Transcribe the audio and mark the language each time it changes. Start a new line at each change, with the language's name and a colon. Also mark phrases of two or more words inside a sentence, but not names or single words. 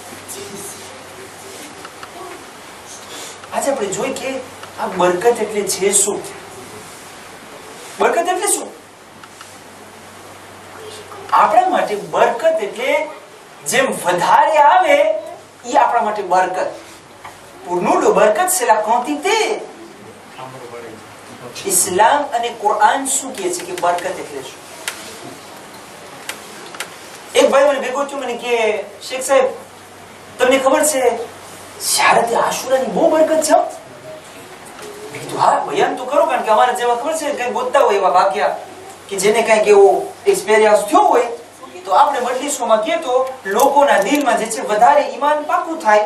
Gujarati: આજે આપણે જોઈ કે આ બરકત એટલે છે શું? બરકત એટલે શું? આપણા માટે બરકત એટલે જેમ વધારે આવે એ આપણા માટે બરકત.
French: Pour nous, le barakat, c'est la quantité.
Gujarati: Islam અને કુરાન શું કહે છે કે બરકત એટલે શું? એક ભાઈ મને ભેગો થયો, મને કે શેખ સાહેબ તમને ખબર છે શારદે આશુરાની બહુ બરકત છે? મેં કીધું હા બયાન તો કરો, કારણ કે અમારા જેવા ખબર છે કઈ ગોતતા હોય એવા વાક્યા કે જેને કઈક એવો એક્સપિરિયન્સ થયો હોય તો આપણે મજલિસોમાં કહે તો લોકોના દિલમાં જે છે વધારે ઈમાન પાકું થાય.